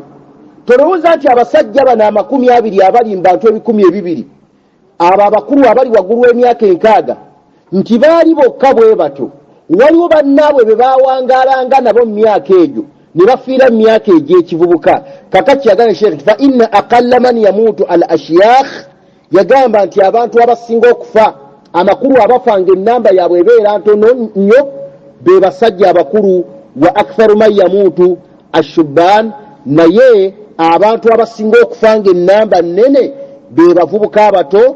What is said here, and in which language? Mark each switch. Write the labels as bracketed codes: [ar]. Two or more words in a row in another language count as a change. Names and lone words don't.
[lg] Tolowooza nti abasajja bano 20 abali mu bantu 200, abo abakulu abali waggulu w'emyaka 60 nti baali bokka bwe bato. Waliwo bannaabwe be baawangaalanga nabo mu myaka egyo ne bafiira mu myaka egy'ekivubuka. Kakati yagamba Sheikh [ar] فإن أقل من يموت الأشياخ, [lg] yagamba nti abantu abasinga okufa, amakulu abafa ng'ennamba yaabwe ebeera ntono nnyo, be basajja abakulu. [ar] وأكثر من يموت الشبان, [lg] naye abantu abasinga okufa ng'ennamba nnene be bavubuka abato.